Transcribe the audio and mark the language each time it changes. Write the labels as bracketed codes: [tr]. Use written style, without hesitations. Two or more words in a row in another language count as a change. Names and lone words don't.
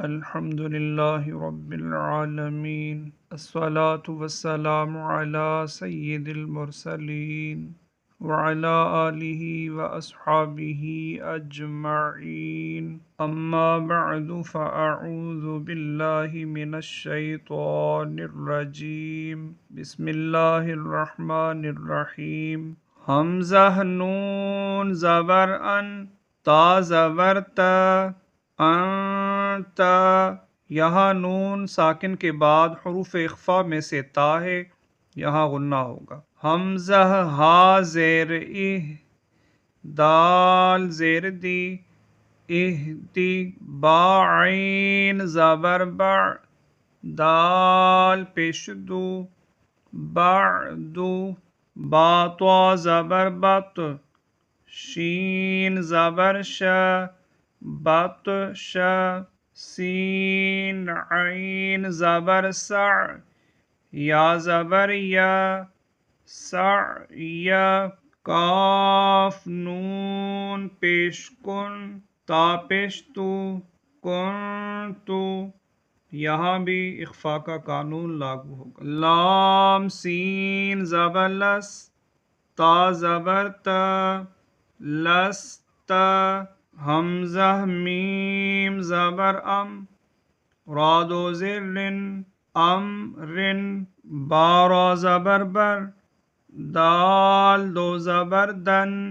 [ar] الحمد للہ رب العالمین الصلاة والسلام علی سید المرسلین وعلی آلہ واصحابہ اجمعین اما بعد فاعوذ باللہ من الشیطان الرجیم بسم اللہ الرحمن الرحیم [ur] حمزہ نون زبر ان تا زبر تا انت، یہاں نون ساکن کے بعد حروف اخفا میں سے تا ہے، یہاں غنہ ہوگا۔ حمزہ ہا زیر اہ، دال زیر دی، اہدی، با عین زبر بع، دال پیش دو، بعدو، با طا زبر بط، شین زبر شا، بطش، سین عین زبر سع، یا زبر یا، سعی، کاف نون پیش کن، تا پیش تو، کن تو، یہاں بھی اخفا کا قانون لاگو ہوگا۔ لام سین زبر لس، تا زبر تا، لست، حمزہ میم زبر ام، را دو زر رن، امرن، بارا زبر بر، دال دو زبر دن،